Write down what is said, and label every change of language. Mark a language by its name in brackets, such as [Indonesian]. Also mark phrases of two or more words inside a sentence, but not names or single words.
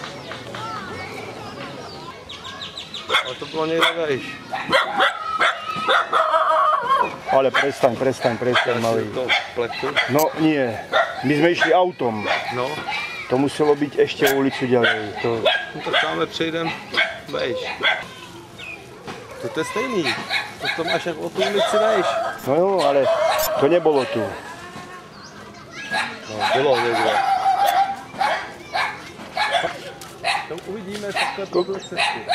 [Czech] Ale to bylo někde vejš. [Slovak] Ale prestaň, malý. [Czech] To pletu. [Slovak] No nie, my sme išli autom. No. To muselo byť ešte o ulicu ďalej. [Czech] No tak tamhle přejdem vejš. To je stejný. To máš jak o tu ulici vejš. [Slovak] No jo, ale to nebolo tu. [Czech] No, bylo někde. Tam uvidíme takhle podle cesty.